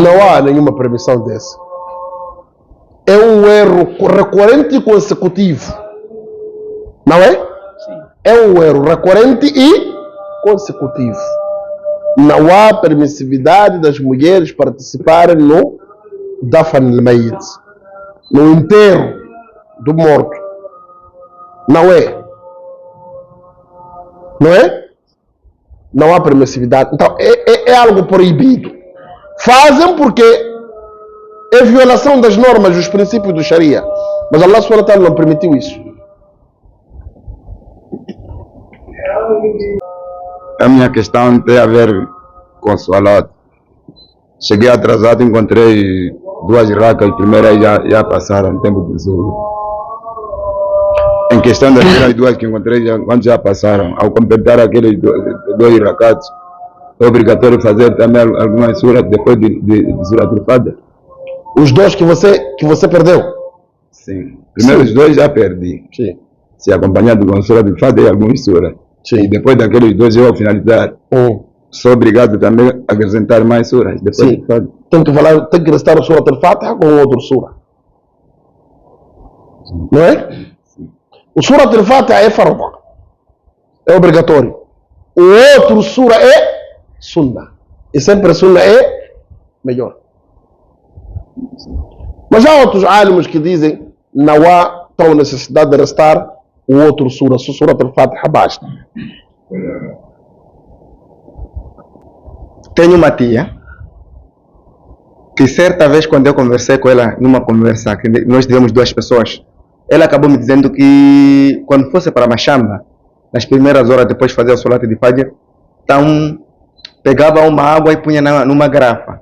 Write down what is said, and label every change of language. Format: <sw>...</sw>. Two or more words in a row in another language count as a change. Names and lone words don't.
<pt>Não há nenhuma permissão dessa. É um erro recorrente e consecutivo. Não é? Sim. É um erro recorrente e consecutivo. Não há permissividade das mulheres participarem no</pt> <ar>دفن الميت,</ar> <pt>no enterro do morto. Não é? Não é? Não há permissividade. Então, é algo proibido. Fazem porque é violação das normas, dos princípios do Sharia. Mas Allah</pt> <ar>سبحانه وتعالى</ar> <pt>não permitiu isso. A minha questão tem a ver com o salat. Cheguei atrasado, encontrei duas racas, primeiras já passaram no tempo do zuhur. Em questão das primeiras duas que encontrei, quando já passaram, ao completar aqueles dois rakatos, é obrigatório fazer também algumas suras depois de Surat al-Fatiha. Os dois que você perdeu? Sim. Primeiro os dois já perdi. Sim. Se acompanhado com Surat al-Fatiha e algumas suras. Sim. E depois daqueles dois eu, ao finalizar, sou obrigado também a acrescentar mais suras. Depois sim. Tem que recitar o Surat al-Fatiha com outro sura. Não é? O Surat al-Fatiha é farda. É obrigatório. O outro sura é sunnah. E sempre a sunnah é melhor. Mas há outros alimos que dizem não há tal necessidade de restar o outro sura. O Surat al-Fatiha basta. Tenho uma tia que certa vez quando eu conversei com ela numa conversa que nós tivemos duas pessoas, ela acabou me dizendo que quando fosse para Machamba, nas primeiras horas depois de fazer o Salat de Fajr, então pegava uma água e punha numa garrafa.</pt>